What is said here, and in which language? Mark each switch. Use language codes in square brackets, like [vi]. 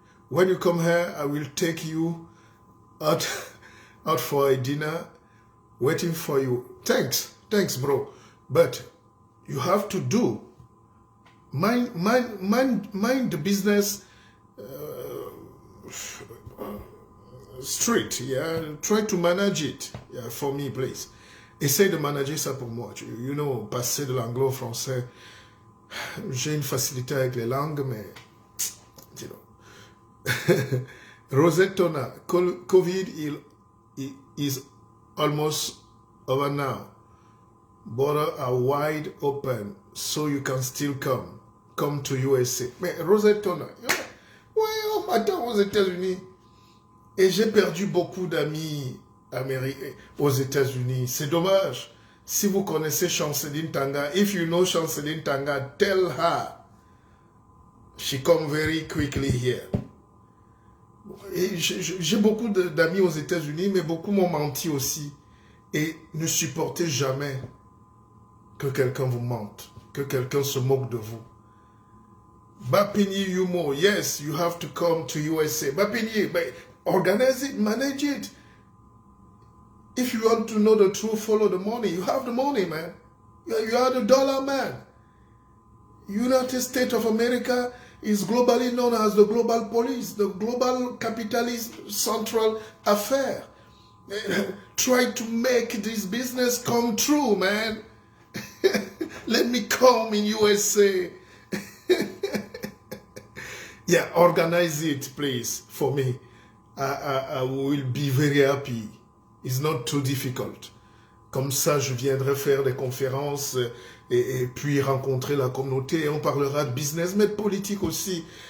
[en] When you come here, I will take you out for a dinner, waiting for you. Thanks, bro. But you have to do. Mind the business straight, yeah. Try to manage it, yeah, for me, please. [fr] Essaye de manager ça pour moi. [en] You know, [fr] passer de l'anglais au français. J'ai une facilité avec les langues, mais [en] you know. Rosettona, COVID is almost over now. Borders are wide open, so you can still come to USA. [fr] Mais Rosettona, ouais, on m'attend aux États-Unis. Et j'ai perdu beaucoup d'amis américains aux États-Unis. C'est dommage. Si vous connaissez [en] Chanceline Tanga, if you know Chanceline Tanga, tell her she come very quickly here. [fr] Et j'ai beaucoup d'amis aux États-Unis, mais beaucoup m'ont menti aussi. Et ne supportez jamais que quelqu'un vous mente, que quelqu'un se moque de vous. [en] Bapini Yumo, yes, you have to come to USA. Bapini, but organize it, manage it. If you want to know the truth, follow the money. You have the money, man. You are the dollar man. United States of America is globally known as the global police, the global capitalist central affair. Try to make this business come true, man. Let me come in USA. Yeah, organize it, please, for me. I will be very happy. It's not too difficult. [fr] Comme ça, je viendrai faire des conférences et puis rencontrer la communauté. Et on parlera de business, mais de politique aussi.